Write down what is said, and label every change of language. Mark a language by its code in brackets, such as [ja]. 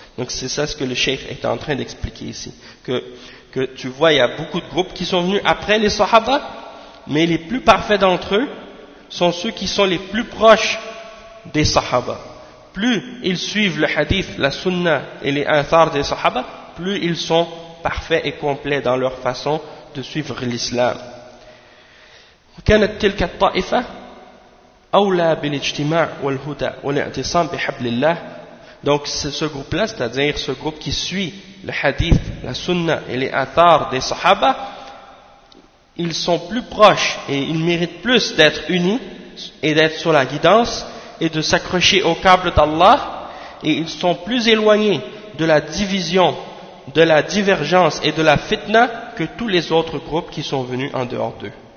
[fr] Donc c'est ça ce que le cheikh est en train d'expliquer ici, que tu vois il y a beaucoup de groupes qui sont venus après les sahaba, mais les plus parfaits d'entre eux sont ceux qui sont les plus proches des sahaba. Plus ils suivent le hadith, la sunna et les athar des sahaba, plus ils sont parfaits et complets dans leur façon de suivre l'islam. [ar] وكانت تلك الطائفة أولى بالاجتماع والهدى والاعتصام بحبل الله. [fr] Donc ce groupe-là, c'est-à-dire ce groupe qui suit le hadith, la sunna et les athar des sahaba, ils sont plus proches et ils méritent plus d'être unis et d'être sur la guidance et de s'accrocher au câble d'Allah, et ils sont plus éloignés de la division, de la divergence et de la fitna que tous les autres groupes qui sont venus en dehors d'eux.